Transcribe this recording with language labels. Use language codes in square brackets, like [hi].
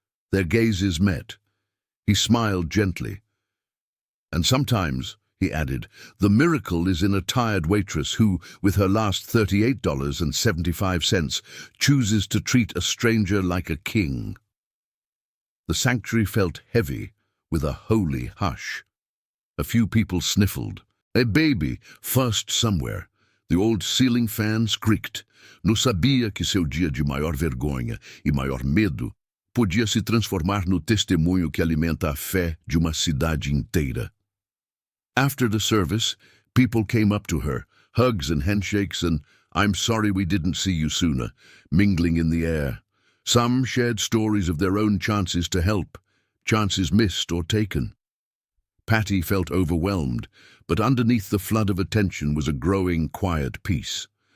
[en] Their gazes met. He smiled gently. And sometimes, he added, the miracle is in a tired waitress who, with her last $38.75, chooses to treat a stranger like a king. The sanctuary felt heavy, with a holy hush. A few people sniffled. A baby fussed somewhere. The old ceiling fan squeaked. [pt] Não sabia que seu dia de maior vergonha e maior medo podia se transformar no testemunho que alimenta a fé de uma cidade inteira. [en] After the service, people came up to her, hugs and handshakes and "I'm sorry we didn't see you sooner," mingling in the air. Some shared stories of their own chances to help, chances missed or taken. Patty felt overwhelmed, but underneath the flood of attention was a growing, quiet peace.